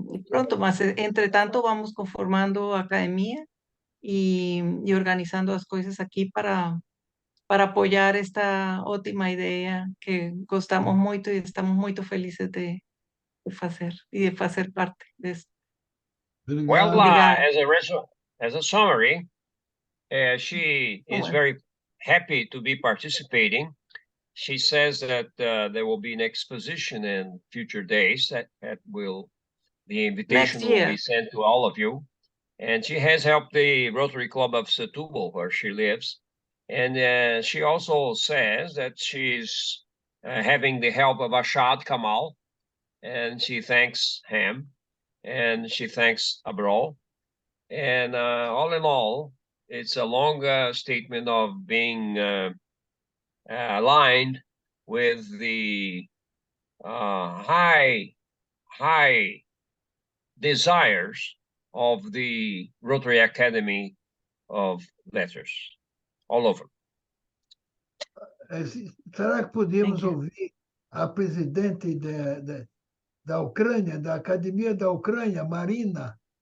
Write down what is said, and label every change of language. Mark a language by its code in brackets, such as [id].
[es] Pronto más, entre tanto vamos conformando academia y organizando las cosas aquí para apoyar esta ótima idea que gostamos mucho y estamos muy felices de hacer y de hacer parte de esto. [en] Well, as a summary, she is very happy to be participating. She says that there will be an exposition in future days that the invitation will be sent to all of you. And she has helped the Rotary Club of Setúbal, where she lives. And she also says that she's having the help of Ashad Kamal, and she thanks him, and she thanks Abrol. And all in all, it's a long statement of being aligned with the high desires of the Rotary Academy of Letters, all over. [pt] Será que podíamos ouvir a presidente da Ucrânia, da Academia da Ucrânia, Marina?